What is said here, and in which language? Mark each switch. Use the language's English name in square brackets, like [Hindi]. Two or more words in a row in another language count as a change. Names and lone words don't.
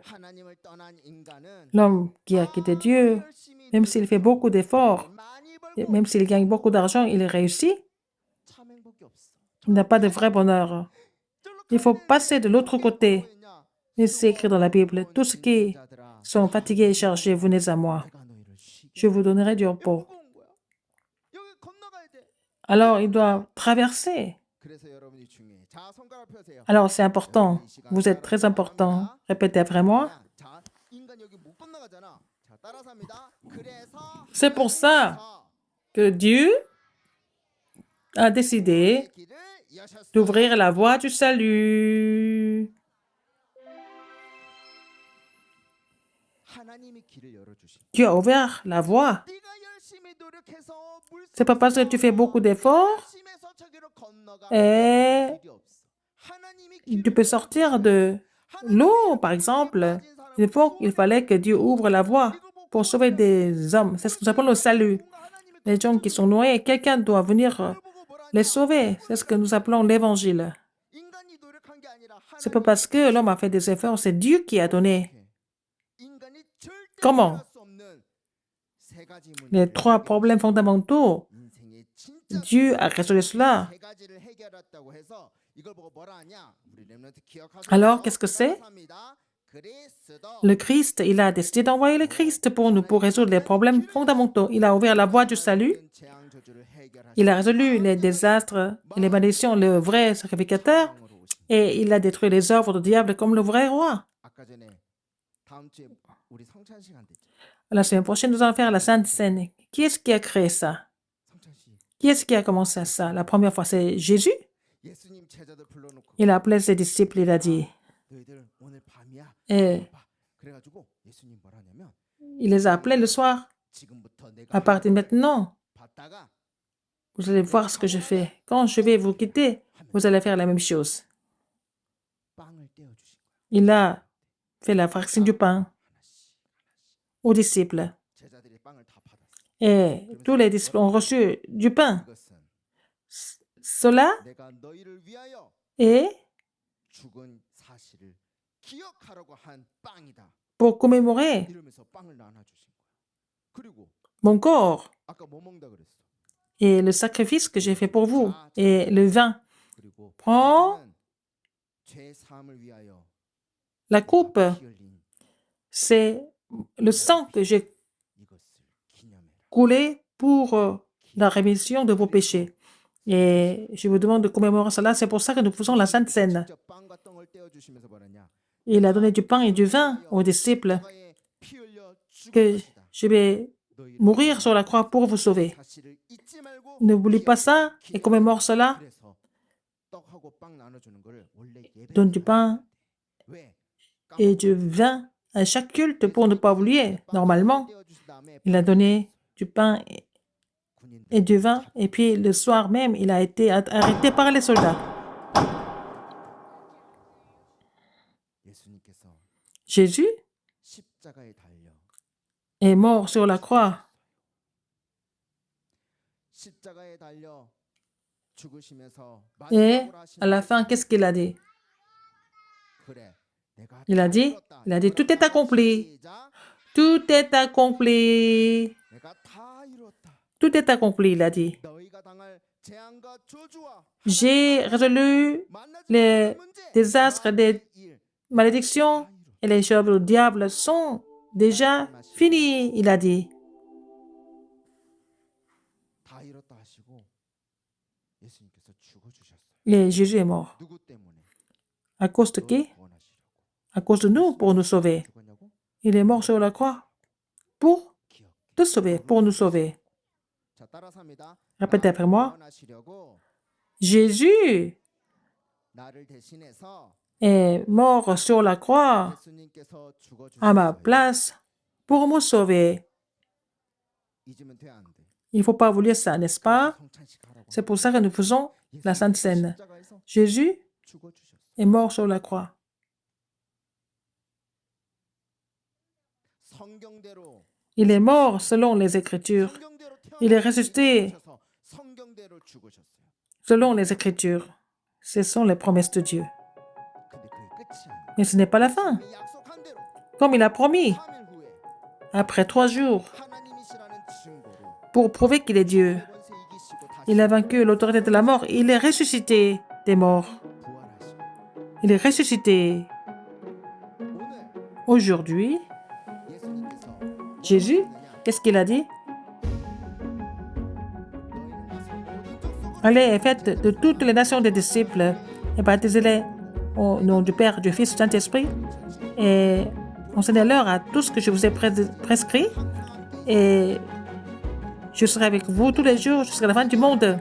[French] L'homme qui a quitté Dieu, même s'il fait beaucoup d'efforts, même s'il gagne beaucoup d'argent, il réussit. Il n'a pas de vrai bonheur. Il faut passer de l'autre côté. Et c'est écrit dans la Bible, tout ce qui sont fatigués et chargés, venez à moi. [Korean] 내가 너희를 쉬게. [French] Je vous donnerai du [Korean] 이거 [French] repos. [Korean] 무거운 거야. 여기 건너가야 돼. [French] Alors, ils doivent traverser. [Korean] 그래서 여러분이 중요해. 자, 손가락 펴세요. [French] Alors, c'est important. Vous êtes très important. Répétez après moi. [Korean] 자, 인간 여기 못 건너가잖아. 자, 따라서 합니다. 그래서 [French] C'est pour ça que Dieu a décidé [Korean] 길을 여셨어. [French] d'ouvrir la voie du salut. [Korean] 하나님이 길을 열어 주신. [French] Dieu a ouvert la voie. [Korean] 네가 열심히 노력해서 물 [French] C'est pas parce que tu fais beaucoup d'efforts [Korean] 열심해서 저기로 건너가. [French] et [Korean] 길이 없어. 하나님이 [French] tu peux sortir de l'eau, par exemple. Il fallait que Dieu ouvre la voie pour sauver des hommes. C'est ce que nous appelons le salut. Les gens qui sont noyés, quelqu'un doit venir les sauver. C'est ce que nous appelons l'évangile. [Korean] 인간이 노력한 게 아니라 [French] C'est pas parce que l'homme a fait des efforts, c'est Dieu qui a donné. [Korean] 인간이 절대 [French] Comment? [Korean] 해결할 수 없는 세 가지 [French] Les [Korean] 문제를 [French] 3 problèmes fondamentaux, [Korean] 인생의 진짜 [French] Dieu a résolu cela. [Korean] 세 가지를 해결했다고 해서 이걸 보고 뭐라 하냐? 우리 렘넌트 기억하세요? [French] Alors, qu'est-ce que c'est? [Korean] 따라합니다. 그리스도. [French] Le Christ, il a décidé d'envoyer le Christ pour nous, pour résoudre les problèmes fondamentaux. Il a ouvert la voie du salut. [Korean] 재앙 저주를 해결하신 [French] Il a résolu les désastres et les malédictions, le vrai sacrificateur, [Korean] 왕으로 오신. [French] et il a détruit les œuvres du diable comme le vrai roi. [Korean] 아까 전에 다음 주에 우리 성찬 시간 됐죠. [French] La semaine prochaine, nous allons faire la Sainte Seine. Qui est-ce qui a créé ça? [Korean] 성찬 씨. [French] Qui est-ce qui a commencé ça? La première fois, c'est Jésus. [Korean] 예수님 제자들 불러놓고 [French] Il a appelé ses disciples, il a dit, [Korean] 너희들 오늘 밤이야. [French] et [Korean] 봐. 그래가지고 예수님 뭐라냐면 [French] il les a appelés le soir. [Korean] 지금부터 내가 [French] À partir de maintenant, [Korean] 봤다가 [French] vous allez voir ce que je fais. Quand je vais vous quitter, vous allez faire la même chose. [Korean] 빵을 떼어 주신 거야. [French] Il a fait la fraction du pain [Korean] 하나씩 [French] aux disciples. [Korean] 제자들이 빵을 다 받았어. [French] Et tous les disciples ont reçu du pain. [Korean] 이것은 [French] Cela [Korean] 내가 너희를 위하여 [French] est [Korean] 죽은 사실을 기억하라고 한 빵이다. [French] pour commémorer [Korean] 이러면서 빵을 나눠 주신 거야. 그리고 [French] mon corps [Korean] 아까 뭐 먹는다 그랬어? [French] et le sacrifice que j'ai fait pour vous et le vin. [Korean] 그리고 [French] Prends [Korean] 이제는 죄 사함을 위하여 [French] la coupe. [Korean] 피 흘린 [French] C'est le sang que j'ai [Korean] 이것을 기념해라. [French] coulé pour la rémission de vos péchés. Et je vous demande de commémorer cela. C'est pour ça que nous faisons la Sainte Seine. [Korean] 직접 빵과 떡을 떼어 주시면서 말하냐? [French] Il a donné du pain et du vin aux disciples [Korean] 십자가에 피 흘려 죽은 [French] que [Korean] 것이다. [French] je vais [Korean] 너희를 [French] mourir sur la croix pour vous sauver. [Korean] 사실을 잊지 말고 [French] N'oublie pas ça et commémore cela. [Korean] 그래서 떡하고 빵 나눠 주는 거를 원래 예배 [French] Donne du pain [Korean] 왜? [French] et du vin à chaque culte pour ne pas oublier. Normalement, il a donné du pain et du vin. Et puis le soir même, il a été arrêté par les soldats. [Korean] 예수님께서 [French] Jésus [Korean] 십자가에 달려 [French] est mort sur la croix. [Korean] 십자가에 달려 죽으시면서 [French] Et [Korean] 마지막으로 하신 [French] à la fin, qu'est-ce qu'il a dit? [Korean] 그래, 내가 [French] Il a [Korean] 다 [French] dit, [Korean] 이뤘다. [French] il a dit, tout est accompli. [Korean] 시작. [French] Tout est accompli. [Korean] 내가 다 이뤘다. [French] Tout est accompli, il a dit. [Korean] 너희가 당할 재앙과 저주와 [French] J'ai résolu [Korean] 만나지 [French] les [Korean] 못할 문제, [French] désastres des [Korean] 일 [French] malédictions [Korean] 다 이뤘다. [French] et les œuvres du diable sont déjà finies, il a dit. [Korean] 다 이뤘다 하시고 예수님께서 죽어 주셨어요. [French] Et Jésus est mort. [Korean] 누구 때문에? [French] À cause de qui? [Korean] 구원하시려고. [French] À cause de nous, pour nous sauver. [Korean] 죽었냐고? [French] Il est mort sur la croix pour [Korean] 기억. [French] te sauver, pour nous sauver. [Korean] 자, 따라서 합니다. [French] Répétez après moi. [Korean] 구원하시려고 [French] Jésus [Korean] 나를 대신해서 [French] est mort sur la croix [Korean] 예수님께서 죽어 [French] à ma [Korean] 주셨어요. [French] place pour me sauver. [Korean] 잊으면 돼, 안 돼? [French] Il ne faut pas oublier ça, n'est-ce pas? [Korean] 성찬식 하라고 [French] C'est pour ça que nous faisons la Sainte Seine. [Korean] 십자가에서 [French] Jésus [Korean] 죽어 주셨어요. [French] est mort sur la croix. [Korean] 성경대로 [French] Il est mort selon les Écritures. [Korean] 성경대로 [French] Il est ressuscité [Korean] 태어나셔서 성경대로 죽으셨어요. [French] selon les Écritures. Ce sont les promesses de Dieu. [Korean] 근데 그게 끝이 아니에요. [French] Mais ce n'est pas la fin. [Korean] 이미 약속한 대로 [French] Comme il a promis, [Korean] 3일 후에 [French] après 3 jours, [Korean] 하나님이시라는 증거로 [French] pour prouver qu'il est Dieu, [Korean] 권세 이기시고 다시 [French] il a vaincu l'autorité de la mort. Il est ressuscité des morts. [Korean] 부활하시고 [French] Il est ressuscité. [Korean] 오늘 [French] Aujourd'hui, Jésus, qu'est-ce qu'il a dit? Allez et faites de toutes les nations des disciples et baptisez-les au nom du Père, du Fils, du Saint-Esprit et enseignez-leur à tout ce que je vous ai prescrit et je serai avec vous tous les jours jusqu'à la fin du monde.